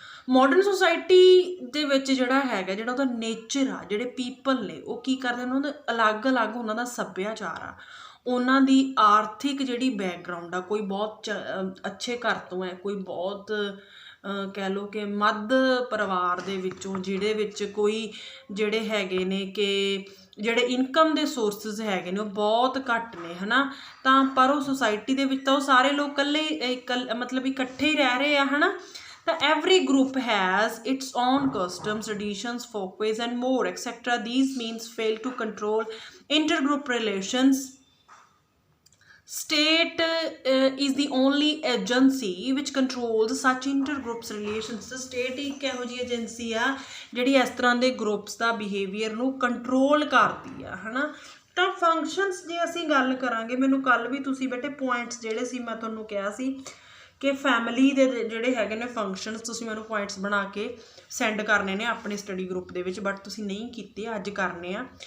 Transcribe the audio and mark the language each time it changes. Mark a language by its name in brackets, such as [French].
[Punjabi] Modern society ਦੇ ਵਿੱਚ ਜਿਹੜਾ ਹੈਗਾ, ਜਿਹੜਾ ਉਹਦਾ ਨੇਚਰ ਆ, ਜਿਹੜੇ ਪੀਪਲ ਨੇ ਉਹ ਕੀ ਕਰਦੇ, ਉਹਨਾਂ ਦੇ ਅਲੱਗ-ਅਲੱਗ ਉਹਨਾਂ ਦਾ ਸੱਭਿਆਚਾਰ ਆ, ਉਹਨਾਂ ਦੀ ਆਰਥਿਕ ਜਿਹੜੀ ਬੈਕਗਰਾਊਂਡ ਆ, ਕੋਈ ਬਹੁਤ ਅੱਛੇ ਘਰ ਤੋਂ ਹੈ, ਕੋਈ ਬਹੁਤ ਕਹਿ ਲਓ ਕਿ ਮੱਧ ਪਰਿਵਾਰ ਦੇ ਵਿੱਚੋਂ, ਜਿਹਦੇ ਵਿੱਚ ਕੋਈ ਜਿਹੜੇ ਹੈਗੇ ਨੇ ਕਿ ਜਿਹੜੇ ਇਨਕਮ ਦੇ ਸੋਰਸਿਸ ਹੈਗੇ ਨੇ ਉਹ ਬਹੁਤ ਘੱਟ ਨੇ, ਹੈ ਨਾ, ਤਾਂ ਪਰ ਉਹ ਸੁਸਾਇਟੀ ਦੇ ਵਿੱਚ ਤਾਂ ਉਹ ਸਾਰੇ ਲੋਕ ਮਤਲਬ ਇਕੱਠੇ ਹੀ ਰਹਿ ਰਹੇ ਆ, ਹੈ ਨਾ। [English] ਤਾਂ every group has its own customs, traditions, folkways and more etc. These means fail to control intergroup relations. State is the only agency which controls such intergroups relations. [Punjabi] State ਇੱਕ ਇਹੋ ਜਿਹੀ ਏਜੰਸੀ ਆ ਜਿਹੜੀ ਇਸ ਤਰ੍ਹਾਂ ਦੇ ਗਰੁੱਪਸ ਦਾ behaviour ਨੂੰ control ਕਰਦੀ ਆ, ਹੈ ਨਾ। ਤਾਂ ਫੰਕਸ਼ਨਸ ਜੇ ਅਸੀਂ ਗੱਲ ਕਰਾਂਗੇ, ਮੈਨੂੰ ਕੱਲ੍ਹ ਵੀ ਤੁਸੀਂ ਬੇਟੇ ਪੁਆਇੰਟਸ ਜਿਹੜੇ ਸੀ ਮੈਂ ਤੁਹਾਨੂੰ ਕਿਹਾ ਸੀ ਕਿ ਫੈਮਿਲੀ ਦੇ ਜਿਹੜੇ ਹੈਗੇ ਨੇ ਫੰਕਸ਼ਨਸ, ਤੁਸੀਂ ਮੈਨੂੰ ਪੁਆਇੰਟਸ ਬਣਾ ਕੇ ਸੈਂਡ ਕਰਨੇ ਨੇ ਆਪਣੇ ਸਟੱਡੀ ਗਰੁੱਪ ਦੇ ਵਿੱਚ, ਬਟ ਤੁਸੀਂ ਨਹੀਂ ਕੀਤੇ, ਅੱਜ ਕਰਨੇ ਆ।